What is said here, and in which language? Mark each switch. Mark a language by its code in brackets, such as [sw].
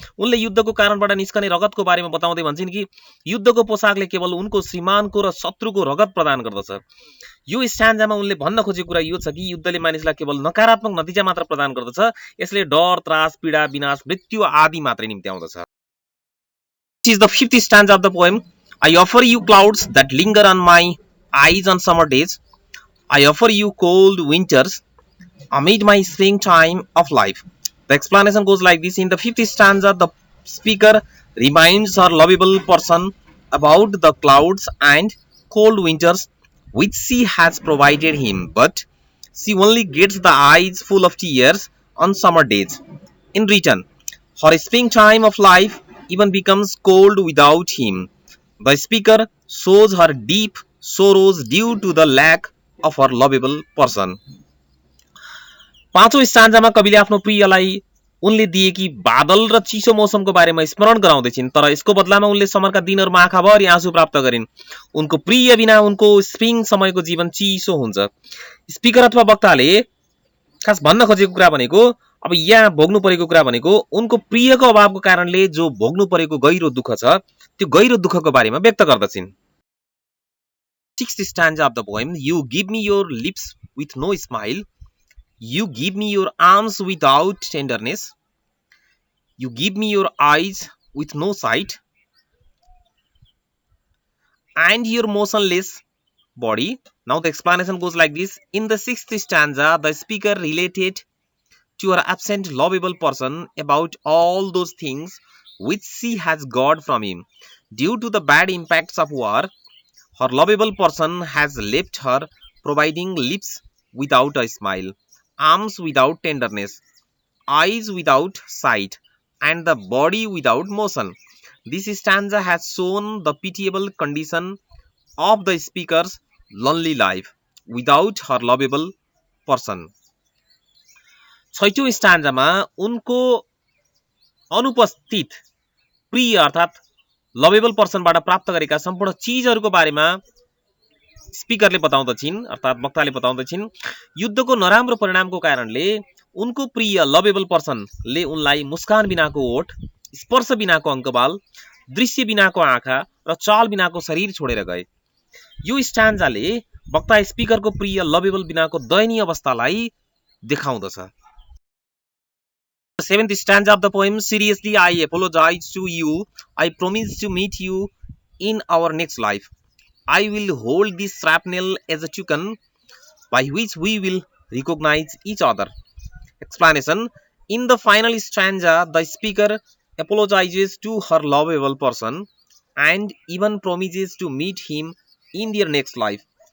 [ne] उनले युद्धको कारणबाट निस्कने रगतको बारेमा बताउँदै भन्छन् कि युद्धको पोसाकले केवल उनको श्रीमानको र शत्रुको रगत प्रदान गर्दछ। यो स्ट्यान्जामा उनले भन्न खोजेको कुरा यो छ कि युद्धले मानिसलाई केवल नकारात्मक नतिजा मात्र प्रदान गर्दछ, यसले डर, त्रास, पीडा, विनाश, मृत्यु आदि मात्रै निम्त्याउँदछ। [en] This is the fifth stanza of the poem. I offer you clouds that linger on my eyes on summer days. I offer you cold winters amid my springtime of life. The explanation goes like this. In the fifth stanza, the speaker reminds her lovable person about the clouds and cold winters which she has provided him, but she only gets the eyes full of tears on summer days. In return, her springtime of life even becomes cold without him. The speaker shows her deep sorrows due to the lack of her lovable person. [ne] पाँचौं स्टान्जामा कविले आफ्नो प्रियलाई उनले दिएकी बादल र चिसो मौसमको बारेमा स्मरण गराउँदैछिन्, तर यसको बदलामा उनले समरका दिनहरूमा आँखाभरि आँसु प्राप्त गरिन्। उनको प्रिय बिना उनको स्प्रिङ समयको जीवन चिसो हुन्छ। स्पिकर अथवा वक्ताले खास भन्न खोजेको कुरा भनेको, अब यहाँ भोग्नु परेको कुरा भनेको उनको प्रियको अभावको कारणले जो भोग्नु परेको गहिरो दुःख छ, त्यो गहिरो दुःखको बारेमा व्यक्त गर्दछिन्। [en] Sixth stanza of the poem. You give me your lips with no smile. You give me your arms without tenderness. You give me your eyes with no sight. And your motionless body. Now the explanation goes like this. In the sixth stanza, the speaker related to her absent lovable person about all those things which she has got from him. Due to the bad impacts of war, her lovable person has left her, providing lips without a smile, arms without tenderness, eyes without sight, and the body without motion. This stanza has shown the pitiable condition of the speaker's lonely life without her lovable person. [ne] छैटौं स्टान्जामा उनको अनुपस्थित प्रिय अर्थात लभेबल पर्सनबाट प्राप्त गरेका सम्पूर्ण चीजहरूको बारेमा स्पिकरले बताउँदछिन् अर्थात वक्ताले बताउँदछिन्। युद्धको नराम्रो परिणामको कारणले उनको प्रिय लभेबल पर्सनले उनलाई मुस्कान बिनाको ओठ, स्पर्श बिनाको अंकबाल, दृश्य बिनाको आँखा र चाल बिनाको शरीर छोडेर गए। यो स्टान्जाले वक्ता स्पिकरको प्रिय लभेबल बिनाको दयनीय अवस्थालाई देखाउँदछ। [en] The seventh stanza of the poem. Seriously, I apologize to you. I promise to meet you in our next life. I will hold this shrapnel as a token by which we will recognize each other. Explanation. In the final stanza, the speaker apologizes to her lovable person and even promises to meet him in their next life.